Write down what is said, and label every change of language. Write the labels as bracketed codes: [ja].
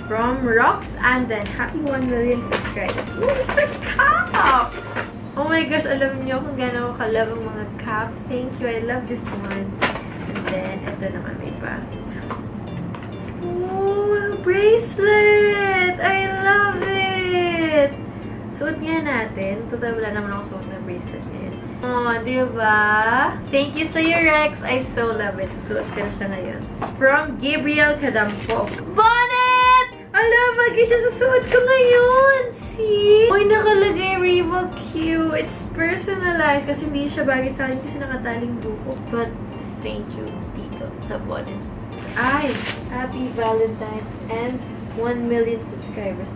[en] From Rox and then Happy 1 million subscribers. Ooh, it's a cup! [tl] Oh my gosh, alam niyo kung gano'n ako kalab ang mga cup. [en] Thank you. I love this one. [tl] And then, ito naman may pa. Oh, bracelet! [en] I love it! [tl] Suot nga natin. Total, wala naman ako suot na bracelet ngayon. Oh, diba? [en] Thank you sa'yo, Rex. I so love it. [tl] Susuot ko na siya ngayon. From Gabriel Cadampo. Bonnet! Ala, bagay siya susuot ko ngayon. See? Uy, nakalagay Reebok Q. [en] It's personalized [tl] kasi hindi siya bagay sa akin kasi nakataling buko. [en] But, thank you, Tito, sa bonnet. Ay, happy Valentine's and 1 million subscribers.